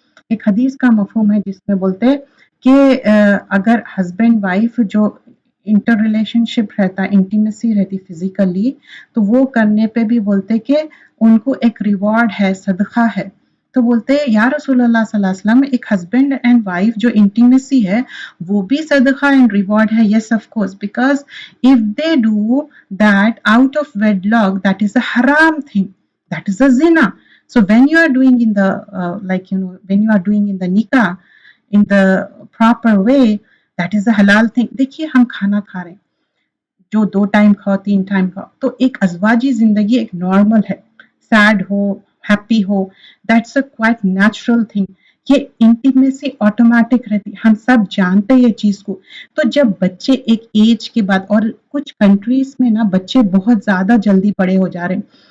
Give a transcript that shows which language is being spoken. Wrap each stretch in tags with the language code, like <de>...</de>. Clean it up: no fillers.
<ur>ایک حدیث کا مفہوم ہے جس میں بولتے کہ اگر ہسبینڈ وائف جو انٹر ریلیشن شپ رہتا، انٹیمیسی رہتی فزیکلی، تو وہ کرنے پہ بھی بولتے کہ ان کو ایک ریوارڈ ہے، صدقہ ہے. تو بولتے یا رسول اللہ صلی اللہ علیہ وسلم، ایک ہسبینڈ اینڈ وائف جو انٹیمیسی ہے وہ بھی صدقہ اینڈ ریوارڈ ہے.</ur> <en>Yes of course, because if they do that out of wedlock, that is a haram thing, that is a zina. So when you are doing in the when you are doing in the nikah in the proper way, that is a halal thing.</en> <ur>دیکھیے ہم کھانا کھا رہے ہیں، جو 2 time کھاؤ 3 time کھاؤ، تو ایک ازواجی زندگی ایک نارمل ہے، sad ہو happy ہو،</ur> <en>That's a quite natural thing.</en> <ur>یہ انٹیمیسی آٹومیٹک رہتی، ہم سب جانتے یہ چیز کو. تو جب بچے ایک ایج کے بعد، اور کچھ کنٹریز میں نا بچے بہت زیادہ جلدی بڑے ہو جا رہے ہیں.</ur>